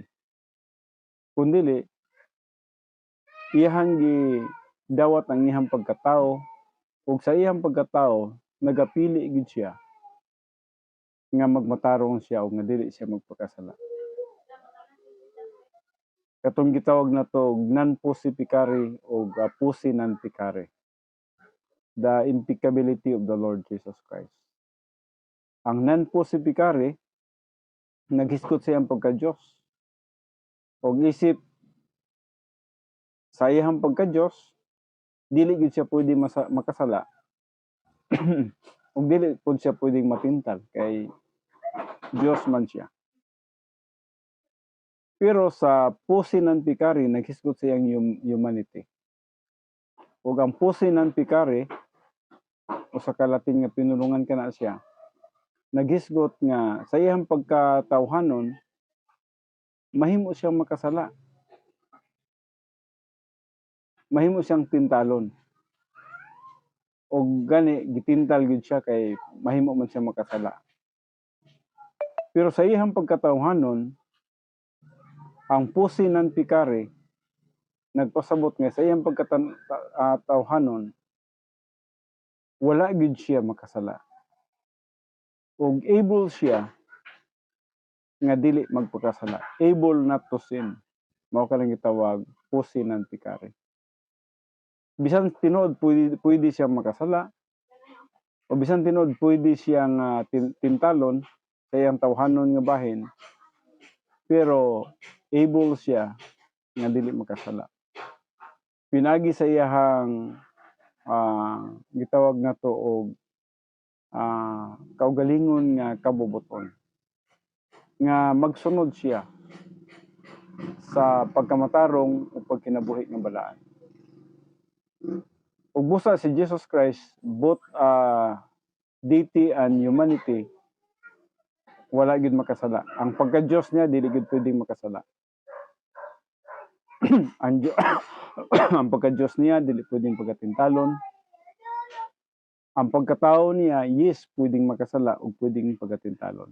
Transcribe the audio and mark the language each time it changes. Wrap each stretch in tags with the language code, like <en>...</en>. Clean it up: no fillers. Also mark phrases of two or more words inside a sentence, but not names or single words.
<ceb>Kundili iyang gidawat ang iyang pagkatao ug sa iyang pagkatao nagapili gid siya nga magmatarong siya ug nga dili siya magpakasala. Katong gitawag na to</ceb> <la>non-posse pecare</la> <ceb>o</ceb> <la>posse non pecare.</la> <en>The impeccability of the Lord Jesus Christ.</en> <ceb>Ang</ceb> <la>non-posse pecare</la> <ceb>naghisgot sa iyang pagka-Diyos. Og isip sa iyang pagka-Diyos dili gid siya pwede makasala. Ug dili pud siya pwedeng matintal kay Diyos man siya. Pero sa</ceb> <la>posse non pecare</la> <ceb>naghisgot sa iyang humanity. Ug ang</ceb> <la>posse non pecare</la> <ceb>o sa Latin nga pinulungan kana siya naghisgot nga sa iyang pagkatawhanon mahimo siyang makasala. Mahimo siyang tintalon. O gani gitintal gid siya kay mahimo man siya makasala. Pero sa iyang pagkatawhanon ang</ceb> <la>posse non pecare</la> <ceb>nagpasabot nga sa iyang pagkatawhanon wala gid siya makasala. Og able siya nga dili magpakasala.</ceb> <en>Able not to sin.</en> <ceb>Mao kanang gitawag</ceb> <la>posse non pecare.</la> <ceb>Bisan tinuod pwede siya makasala o bisan tinuod pwede siyang tintalon sa iyang tawhanon nga bahin pero able siya nga dili makasala. Pinagi sa iyang gitawag na to og kaugalingon nga kabubuton nga magsunod siya sa pagkamatarong o pagkinabuhi nga balaan. Ug busa si Jesus Christ</ceb> <en>both deity and humanity</en> <ceb>wala gid makasala. Ang pagka-Diyos niya dili gid pwedeng makasala. ang pagka-Diyos niya dili pwedeng pagkatintalon. Ang pagkatao niya yes pwedeng makasala ug pwedeng pagkatintalon.</ceb>